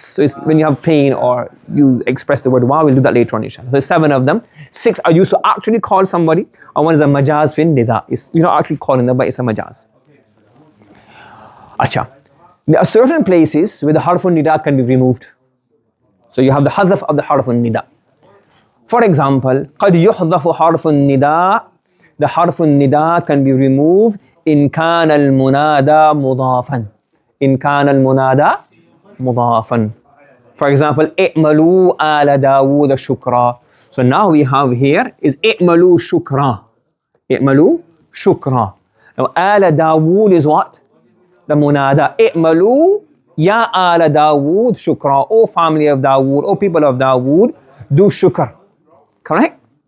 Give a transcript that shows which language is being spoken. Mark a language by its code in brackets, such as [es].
[en] So it's when you have pain or you express the word wa, we'll do that later on inshallah. So there's 7 of them. 6 are used to actually call somebody, and 1 is a majaz fin nida. You're not actually calling them, but it's a majaz. Acha. There are certain places where the harfun nida can be removed. So you have the hadaf of the harfun nida. For example, [ar] قَدْ يُحْضَفُ حَرْفُ النِّدَاء. [en] The harfun nida can be removed in [ar] كَانَ الْمُنَادَى مُضَافًا. In كَانَ الْمُنَادَى مضافا. [en] For example, [ar] اعملوا آل داوود شكرا. So now we have here is اعملوا شكرا. اعملوا شكرا. [en] Now آل داوود is what? [ar] The munada. اعملوا يا آل داوود شكرا. [en] O family of Dawood, O people of Dawood, do shukr. Correct?